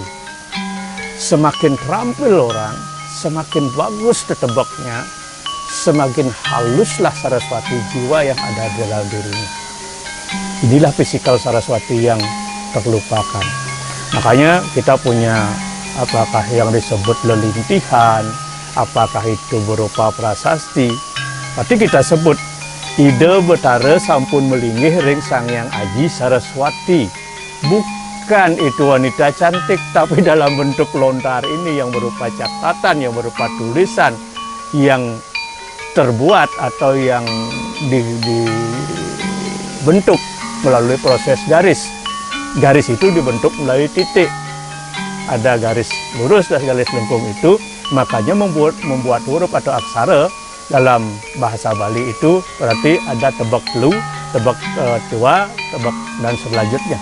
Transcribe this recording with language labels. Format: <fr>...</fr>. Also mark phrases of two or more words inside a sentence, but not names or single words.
<id>Semakin terampil orang, semakin bagus tetebaknya, semakin haluslah Saraswati jiwa yang ada di dalam dirinya. Inilah fisikal Saraswati yang terlupakan. Makanya kita punya apakah yang disebut lelintihan, apakah itu berupa prasasti. Berarti kita sebut</id> <ban>ide betara sampun melinggih ring Sangyang Aji Saraswati.</ban> <id>Bukan itu wanita cantik, tapi dalam bentuk lontar ini yang berupa catatan, yang berupa tulisan, yang terbuat atau yang dibentuk melalui proses garis. Garis itu dibentuk melalui titik. Ada garis lurus dan garis lengkung itu, makanya membuat huruf atau aksara dalam bahasa Bali itu berarti ada tebak lu, tebak tua, tebak dan selanjutnya.</id>